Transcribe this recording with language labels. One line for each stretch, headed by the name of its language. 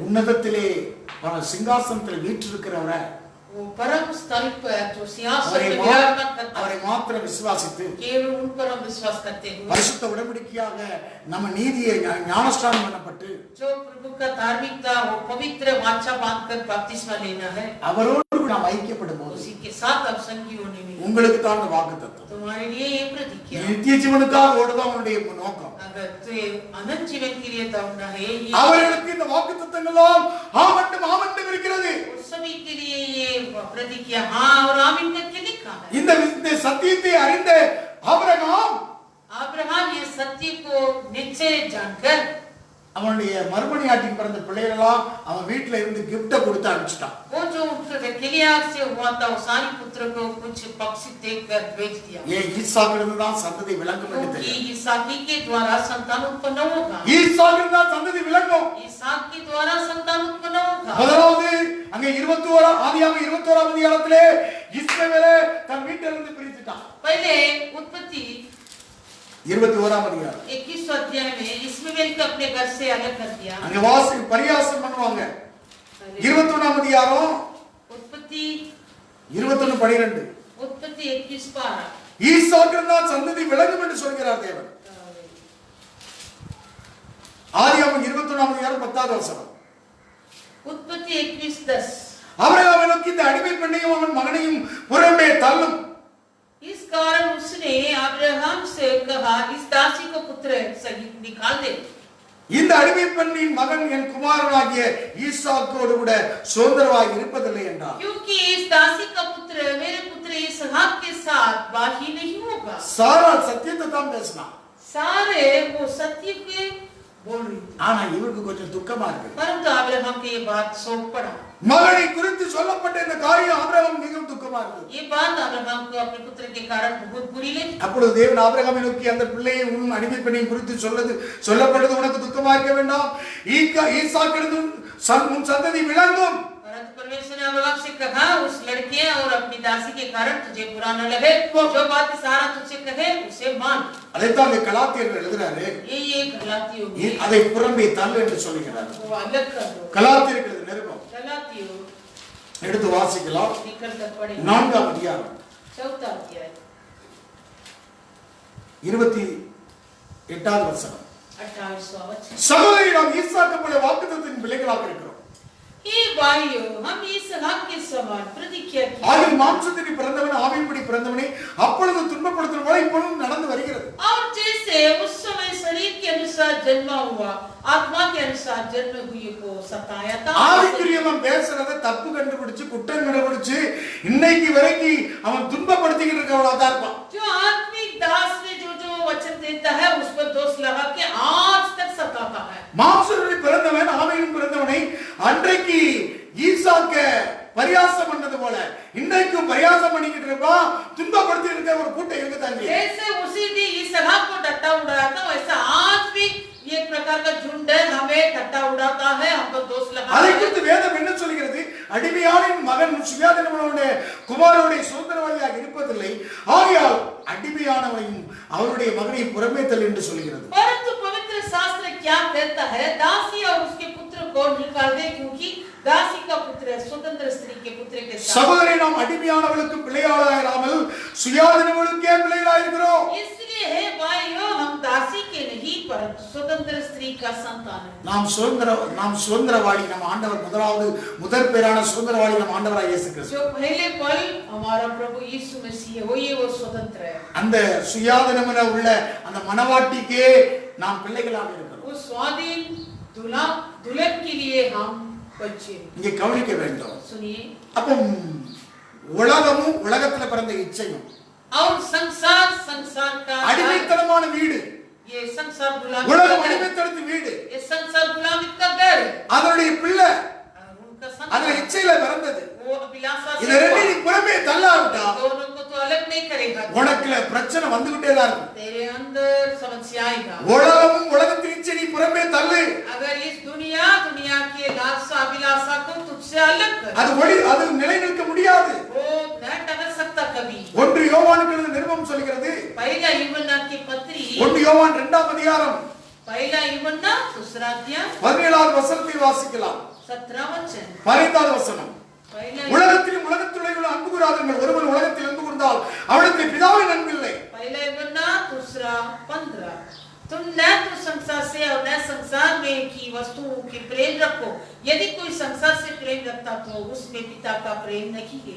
Tamil: உன்னதத்திலே சிங்காசனத்தில் வீற்றிருக்கிறவரை
Hindi: वो परम स्थल पर जो सिंहासन पे विराजमान करता
Tamil: அவரை மாத்திரம் விசுவாசித்து
Hindi: केवल उन पर हम विश्वास करते हैं.
Tamil: பரிசுத்த உடன்படிக்கையாக நம்ம நீதியை ஞானஸ்நானம் பண்ணப்பட்டு
Hindi: जो प्रभु का धार्मिकता वो पवित्र वाचा बांधकर बपतिस्मा लेना है.
Tamil: அவரோடு நாம் ஐக்கியப்படும்போது
Hindi: उसी के साथ अब संगी होने में
Tamil: உங்களுக்கு தான் அந்த வாக்குத்தத்தம்.
Hindi: तुम्हारे लिए ये प्रतिज्ञा.
Tamil: நித்திய ஜீவனுக்காக ஓடுதான் அவருடைய நோக்கம்.
Hindi: अगर तो अनंत जीवन के लिए दौड़ना है
Tamil: அவர்களுக்கு இந்த வாக்குத்தத்தங்களும் ஆமண்டும் இருக்கிறது.
Hindi: उस सभी के लिए ये प्रतिज्ञा हां और आमीन करके लिखा है.
Tamil: இந்த சத்தியத்தை அறிந்த
Hindi: अब्राहम ये सत्य को निश्चय जानकर
Tamil: அவனுடைய மறுமணியாட்டிக்கு பிறந்த பிள்ளைகளெல்லாம் அவன் வீட்டுல இருந்து கிஃப்ட கொடுத்து அனுப்பிச்சிட்டான்.
Hindi: वो जो किलिया से हुआ था वो सारी पुत्र को कुछ पक्षी देकर भेज दिया. ये
Tamil: ஈசாக்கிலிருந்து தான் சந்ததி விளங்கும் என்று
Hindi: क्योंकि
Tamil: தெரியும்.
Hindi: इसहाक के द्वारा संतान उत्पन्न होगा.
Tamil: ஈசாக்கிலிருந்து தான் சந்ததி விளங்கும்.
Hindi: इसहाक के द्वारा संतान उत्पन्न होगा.
Tamil: முதலாவது அங்க 21 ஆதியாகமம் 21ஆம் அதிகாரத்திலே இஸ்ரவேலை தன் வீட்டிலிருந்து பிரித்துட்டான்.
Hindi: पहले उत्पत्ति
Tamil: 21ஆம் அதிகாரம்
Hindi: 21 अध्याय में इस्माएल को अपने घर से अलग कर दिया.
Tamil: அங்க வாசி பரியாசம் பண்ணுவாங்க. 21ஆம் அதிகாரம்
Hindi: उत्पत्ति 21:12 उत्पत्ति 21:12
Tamil: ஈசாக்கிலிருந்து தான் சந்ததி விளங்கும் என்று சொல்கிறார் தேவன். ஆதியாகமம் 21ஆம் அதிகாரம் 10வது வசனம்.
Hindi: उत्पत्ति 21:10
Tamil: ஆபிரகாமை நோக்கி இந்த அடிமை பெண்ணையும் அவன் மகனையும் புறம்பே தள்ளும்.
Hindi: इस कारण उसने अब्राहम से कहा इस दासी को पुत्र सहित निकाल दे.
Tamil: இந்த அடிமை பெண்ணின் மகன் என் குமாரனாகிய ஈசாக்கோடு கூட சுதந்திரமாய் இருப்பதில்லை என்றார்.
Hindi: क्योंकि इस दासी का पुत्र मेरे पुत्र इसहाक के साथ बाकी नहीं होगा.
Tamil: சாரா சத்தியத்தை தான் பேசினா.
Hindi: सारे वो सत्य के बोल रही थी.
Tamil: ஆனா இவருக்கு கொஞ்சம் துக்கமா இருக்கு.
Hindi: परंतु अब्राहम के ये बात शोक पड़ा.
Tamil: மகனை குறித்து சொல்லப்பட்ட இந்த காரியம் ஆபிரகாம் மிகவும் துக்கமா இருக்கு.
Hindi: ये बात अब्राहम को अपने पुत्र के कारण बहुत बुरी लगी.
Tamil: அப்பொழுது தேவன் ஆபிரகாமை நோக்கி அந்த பிள்ளையை உன் அடிமை பெண்ணையும் குறித்து சொல்லப்பட்டது உனக்கு துக்கமா இருக்க வேண்டாம். ஈசாக்கிலிருந்து உன் சந்ததி விளங்கும்.
Hindi: परंतु परमेश्वर ने अब्राहम से कहा उस लड़के और अपनी दासी के कारण तुझे बुरा न लगे. जो बात सारा तुझे कहे उसे मान.
Tamil: அதைத்தான் கலாத்தியர்கள் எழுதுறாரு.
Hindi: ये गलातियों
Tamil: அதை புறம்பே தள்ளு என்று சொல்கிறார்.
Hindi: वो अलग कर दो.
Tamil: கலாத்தியர்கள் நிருபம்
Hindi: गलातियों
Tamil: எடுத்து வாசிக்கலாம்.
Hindi: निकल कर पढ़े
Tamil: 4ஆம் அதிகாரம்
Hindi: 4 अध्याय
Tamil: 28 8வது வசனம்.
Hindi: 28वां वचन।
Tamil: சகோதரி, நாம் ஈசாக்கு போல வாக்குத்தத்தத்தின் பிள்ளைகளாக இருக்கிறோம்.
Hindi: हे भाइयों, हम इसहाक के समान प्रतिज्ञा की।
Tamil: ஆகிய மாம்சத்திற்கு பிறந்தவன் ஆவியின்படி பிறந்தவனே அப்பொழுது துன்பப்படுத்தும் போல இப்பொழுதும் நடந்து வருகிறது.
Hindi: और जैसे उस समय शरीर के अनुसार जन्मा हुआ, आत्मा के अनुसार जन्म हुए को सताया था।
Tamil: ஆவிக்குரியவன் பேசுறத தப்பு கண்டுபிடிச்சு குற்றம் கண்டுபிடிச்சு இன்னைக்கு வரைக்கும் அவன் துன்பப்படுத்திக்கிட்டு இருக்கவளா தான் இருப்பான்.
Hindi: जो आत्मिक दास ने जो जो वचन देता है उस पर दोष लगा के आज तक सताता है।
Tamil: மாம்சத்திற்கு பிறந்தவன் ஆவியின் பிறந்தவனை அன்றைக்கு ஈசாக்க பரியாசம் பண்ணது போல இன்னைக்கும் பரியாசம் பண்ணிக்கிட்டு இருப்பான். துன்பப்படுத்தி இருக்க ஒரு கூட்டம் இருக்குதாங்க.
Hindi: जैसे उसी ने इसहाक को टट्टा उड़ाया था, वैसा आज भी एक प्रकार का झुंड है, हमें टट्टा उड़ाता है, हम पर दोष लगाता
Tamil: அதை
Hindi: है।
Tamil: குறித்து வேதம் என்ன சொல்கிறது? அடிமையானின் மகன் சுயாதீனமுள்ள குமாரனுடைய சுதந்திரவாளியாக இருப்பதில்லை, ஆகையால் அடிமையானவனையும் அவருடைய மகனை புறமே தள்ளு என்று சொல்கிறது.
Hindi: परंतु पवित्र शास्त्र क्या कहता है? दासी और उसके पुत्र को निकाल दे, क्योंकि दासी का पुत्र स्वतंत्र स्त्री के पुत्र के साथ।
Tamil: சகோதரி, நாம் அடிமையானவளுக்கு பிள்ளைகளாயிராமல் சுயாதீனமுள்ளவளுக்கே பிள்ளைகளாய் இருக்கிறோம்.
Hindi: इसलिए हे भाइयों, हम दासी के नहीं परंतु स्वतंत्र स्त्री का संतान है।
Tamil: நாம் சுதந்திரவாளி. நம் ஆண்டவர் முதற் பேரான சுதந்திரவாளி நம் ஆண்டவராய் இயேசு கிறிஸ்து.
Hindi: जो पहले पल हमारा प्रभु यीशु मसीह है, वो स्वतंत्र है।
Tamil: அந்த சுயாதீனமுள்ள உள்ள அந்த மனவாட்டிக்கே நாம் பிள்ளைகளாக இருக்கிறோம்.
Hindi: वो स्वाधीन दुल्हन के लिए हम बच्चे।
Tamil: இங்கே கவனிக்க வேண்டும்.
Hindi: सुनिए,
Tamil: அப்போ உலகமும் உலகத்துல பிறந்த இச்சையும்
Hindi: और संसार का
Tamil: அடிமைத்தனமான வீடு,
Hindi: ये संसार गुलामी
Tamil: உலகம்
Hindi: का घर,
Tamil: அடிமைத்தனத்து வீடு,
Hindi: ये संसार गुलामी का घर,
Tamil: அதனுடைய பிள்ளை
Hindi: और उनका
Tamil: அதுல
Hindi: संसार
Tamil: இச்சையில பிறந்தது.
Hindi: वो अभिलाषा
Tamil: இத
Hindi: से
Tamil: ரெண்டு
Hindi: हुआ।
Tamil: நீ புறமே தள்ளாவிட்டா
Hindi: दोनों को तो अलग नहीं करेगा,
Tamil: உனக்குல பிரச்சனை வந்துகிட்டே தான் இருக்கும்.
Hindi: तेरे अंदर समस्या आएगा।
Tamil: உலகமும் உலகத்தின் இச்சை நீ புறமே தள்ளு.
Hindi: अगर इस दुनिया के लालसा अभिलाषा को तुझसे अलग कर,
Tamil: அது நிலைநிற்க முடியாது.
Hindi: वो न टक सकता कभी।
Tamil: 1 யோவானுக்கு எழுதின நிருபம் சொல்கிறது.
Hindi: पहला यूहन्ना की पत्री,
Tamil: 1 யோவான் 2ஆம் அதிகாரம்
Hindi: पहला यूहन्ना दूसरा अध्याय
Tamil: 17வது வசனத்தை வாசிக்கலாம்.
Hindi: 17 वचन,
Tamil: 15வது வசனம்.
Hindi: पहला
Tamil: உலகத்திலும் உலகத்துள்ள அன்பு கூறாதீர்கள், ஒருவன் உலகத்தில் அன்பு கூர்ந்தால் அவனுக்கு பிதாவின் அன்பில்லை.
Hindi: पहला यूहन्ना दूसरा 15, तुम न तो संसार से और न संसार में की वस्तुओं के प्रेम रखो, यदि कोई संसार से प्रेम रखता तो उसमें पिता का प्रेम नहीं है।